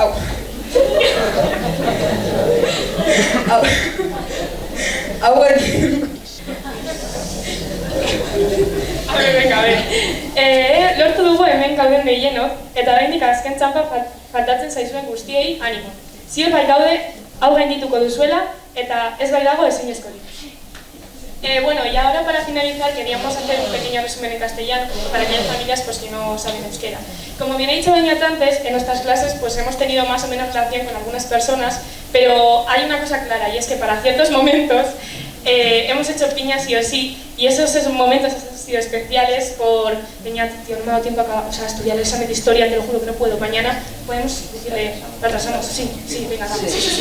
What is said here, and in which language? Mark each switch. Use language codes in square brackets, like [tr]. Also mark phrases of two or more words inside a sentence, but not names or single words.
[eu] lortu dugu hemen gauden gehienok, eta oraindik azken txanpa faltatzen zaizuen guztiei animo. Ziur bai gaude, hau gaindituko duzuela, eta ez bai dago ezinezkorik. [es] Bueno, y ahora para finalizar queríamos hacer un pequeño resumen en castellano para aquellas familias pues, que no saben euskera. Como bien ha dicho Beñat antes, en nuestras clases pues, hemos tenido más o menos relación con algunas personas, pero hay una cosa clara y es que para ciertos momentos hemos hecho piña sí o sí, y esos momentos han sido especiales por Beñat, tío, no me ha dado tiempo a estudiar el examen de historia, te lo juro que no puedo, mañana podemos decirle, lo atrasamos, sí, venga, vamos, sí.